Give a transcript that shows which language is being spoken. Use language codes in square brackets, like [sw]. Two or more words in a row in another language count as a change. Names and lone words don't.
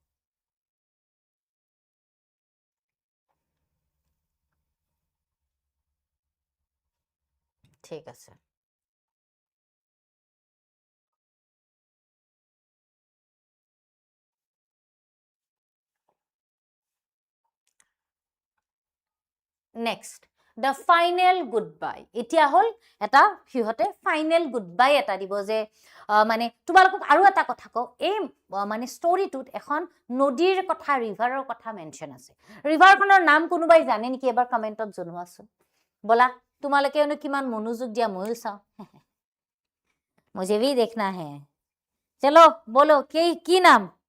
[as] ঠিক আছে [en] next the final goodbye [as] এতিয়া হল এটা হিহতে [en] final goodbye [as] এটা দিব যে মানে তোমালোকক আৰু এটা কথা কও এই মানে ষ্টৰীটোত এখন নদীৰ কথা ৰিভাৰৰ কথা মেনশন আছে ৰিভাৰখনৰ নাম কোনোবাই জানে নেকি এবাৰ কমেন্টত জনোৱাচোন বলা তোমালোকে এনে কিমান মনোযোগ দিয়া ময়ো চাও [hi] मुझे भी देखना है चलो बोलो की नाम